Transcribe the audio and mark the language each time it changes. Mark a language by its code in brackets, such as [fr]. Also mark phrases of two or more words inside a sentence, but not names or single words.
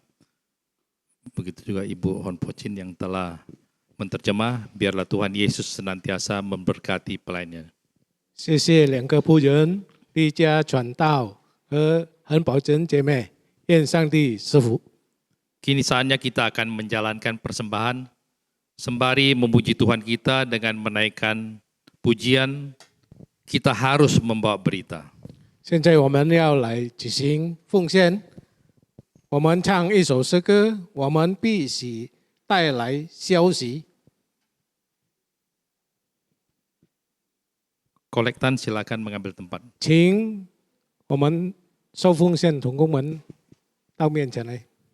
[id] Begitu juga Ibu Hon Pochin yang telah menterjemah. Biarlah Tuhan Yesus senantiasa memberkati pelayannya. [zh] 谢谢两个仆人丽佳传道和恒宝珍姐妹，愿上帝赐福。 [id] Kini saatnya kita akan menjalankan persembahan sembari memuji Tuhan kita dengan menaikkan pujian. Kita harus membawa berita. [zh] 现在我们要来举行奉献，我们唱一首诗歌，我们必须带来消息。 [id] Kolektan silakan mengambil tempat. [zh] 请我们收奉献同工们到面前来。